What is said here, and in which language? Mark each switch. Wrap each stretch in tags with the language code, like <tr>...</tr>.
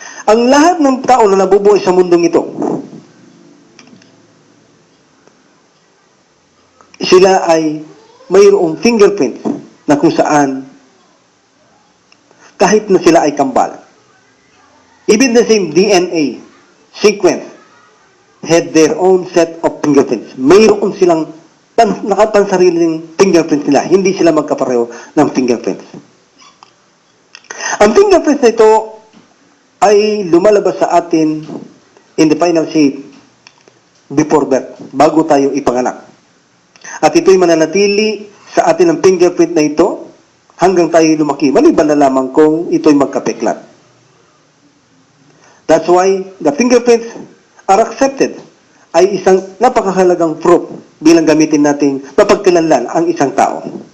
<tl>Ang lahat ng tao na nabubuhay sa mundong ito, sila ay mayroong fingerprint na kung saan kahit na sila ay kambal.</tl> <en>Even the same DNA sequence had their own set of fingerprints.</en> <tl>Mayroon silang nakapansariling fingerprints nila. Hindi sila magkapareho ng fingerprints. Ang fingerprints na ito ay lumalabas sa atin</tl> <en>in the final shape before birth,</en> <tl>bago tayo ipanganak. At ito'y mananatili sa atin ang fingerprint na ito hanggang tayo lumaki. Maliban na lamang kung ito'y magkapeklat.</tl> <en>That's why the fingerprints are accepted.</en> <tl>Ay isang napakahalagang proof bilang gamitin nating mapagkilanlan ang isang tao.</tl>